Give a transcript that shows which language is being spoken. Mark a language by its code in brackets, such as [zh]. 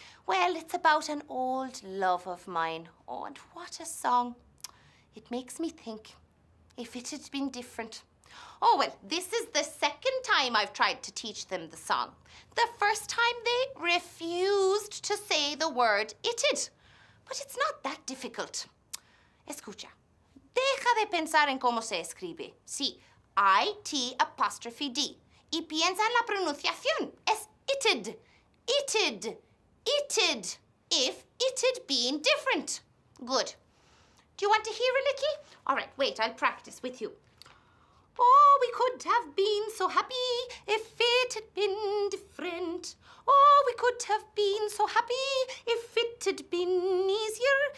[en] Well, it's about an old love of mine. Oh, and what a song. It makes me think, if it had been different. Oh, well, this is the second time I've tried to teach them the song. The first time they refused to say the word it'd. But it's not that difficult. [es] Escucha. Deja de pensar en cómo se escribe. Sí, [en] I-T apostrophe D. [es] Y piensa en la pronunciación. Es it'd. It'd. It'd. [en] If it had been different. Good. Do you want to hear a little? All right, wait, I'll practice with you. Oh, we could have been so happy if it had been different. Oh, we could have been so happy if it had been easier.